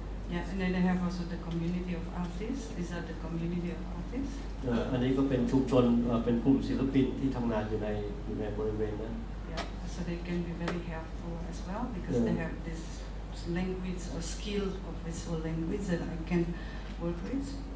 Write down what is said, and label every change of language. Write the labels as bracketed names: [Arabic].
[English] Yeah, and then they have also the community of artists. These are the community of artists. [Thai] อันนี้ก็เป็นชุมชนเป็นกลุ่มศิลปินที่ทำงานอยู่ในบริเวณนั้น [English] Yeah, so they can be very helpful as well because they have this language or skill of visual language that I can work with.